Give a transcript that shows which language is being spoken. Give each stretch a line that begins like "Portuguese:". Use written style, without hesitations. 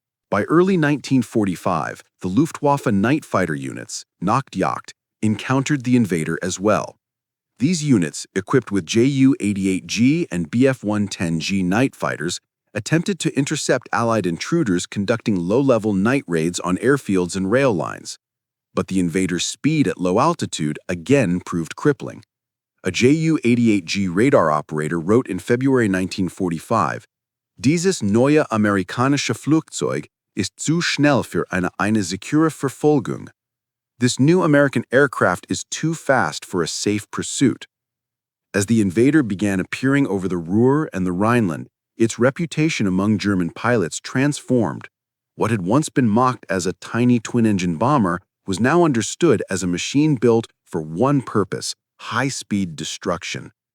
English: By early 1945, the Luftwaffe night fighter units, Nachtjagd, encountered the Invader as well. These units, equipped with Ju-88G and Bf-110G night fighters, attempted to intercept Allied intruders conducting low-level night raids on airfields and rail lines. But the Invader's speed at low altitude again proved crippling. A Ju-88G radar operator wrote in February 1945,
German: "Dieses neue amerikanische Flugzeug ist zu schnell für eine sichere Verfolgung."
English: This new American aircraft is too fast for a safe pursuit. As the Invader began appearing over the Ruhr and the Rhineland, its reputation among German pilots transformed. What had once been mocked as a tiny twin-engine bomber was now understood as a machine built for one purpose: high-speed destruction.